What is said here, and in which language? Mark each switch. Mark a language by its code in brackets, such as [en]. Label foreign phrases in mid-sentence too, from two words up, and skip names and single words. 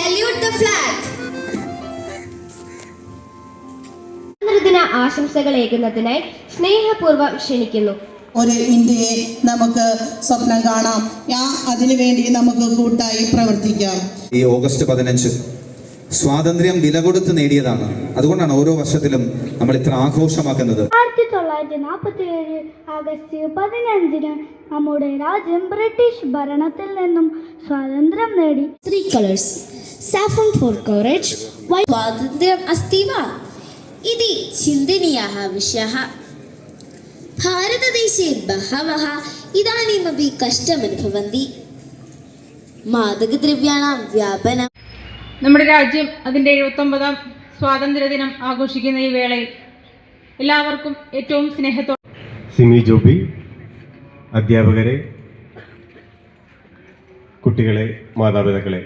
[en] Salute the flag. [ml] ദിന ആശംസകൾ ഏകുന്നതിനായി സ്നേഹപൂർവ്വം ക്ഷണിക്കുന്നു. ഒരു ഇന്ത്യയെ നമുക്ക് സ്വപ്നം കാണാം. അതിനുവേണ്ടി നമുക്ക് കൂട്ടായി പ്രവർത്തിക്കാം. ഈ ഓഗസ്റ്റ് 15 സ്വാതന്ത്ര്യം വില കൊടുത്ത് നേടിയതാണ്. അതുകൊണ്ടാണ് ഓരോ വർഷത്തിലും നമ്മൾ ഇത്ര ആഘോഷമാക്കുന്നത്. 1947 ആഗസ്റ്റ് 15 നമ്മുടെ രാജ്യം ബ്രിട്ടീഷ് ഭരണത്തിൽ നിന്നും സ്വാതന്ത്ര്യം നേടി. [en] 3 colors. Saffron for courage. White. [sa] സ്വാതന്ത്ര്യം അസ്തി വാ इति चिन्तनीयः विषयः. भारतदेशे बहवः इदानीमपि कष्टमनुभवन्ति. മാദകദ്രവ്യാണാം വ്യാപനം. [ml] നമ്മുടെ രാജ്യം അതിൻ്റെ 79ാം സ്വാതന്ത്ര്യദിനം ആഘോഷിക്കുന്ന ഈ വേളയിൽ എല്ലാവർക്കും ഏറ്റവും സ്നേഹത്തോടെ സിമി ജോബി, അധ്യാപകരെ, കുട്ടികളെ, മാതാപിതാക്കളെ,